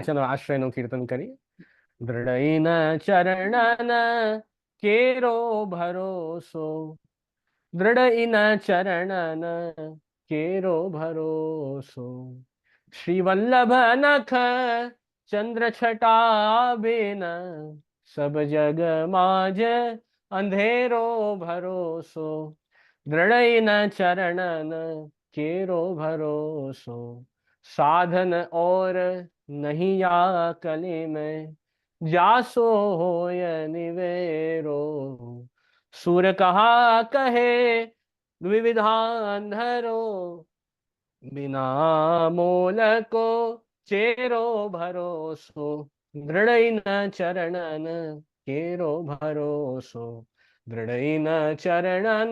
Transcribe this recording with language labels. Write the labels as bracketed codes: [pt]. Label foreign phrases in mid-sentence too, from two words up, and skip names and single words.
[gu] ચલો આશ્રયનું કીર્તન કરી. [bra] दृढ़इन चरणन केरो भरोसो, दृढ़इन चरणन केरो भरोसो, श्री वल्लभ नख चंद्र छटा बिन, सब जग माझ अंधेरो भरोसो, दृढ़इन चरणन केरो भरोसो, साधन और नहीं या कली में, जासो होय निवेरो, सुर कहा कहे द्विविधांधरो, बिना मोल को चेरो भरोसो, दृढ़ न चरणन केरो भरोसो, दृढ़ न चरणन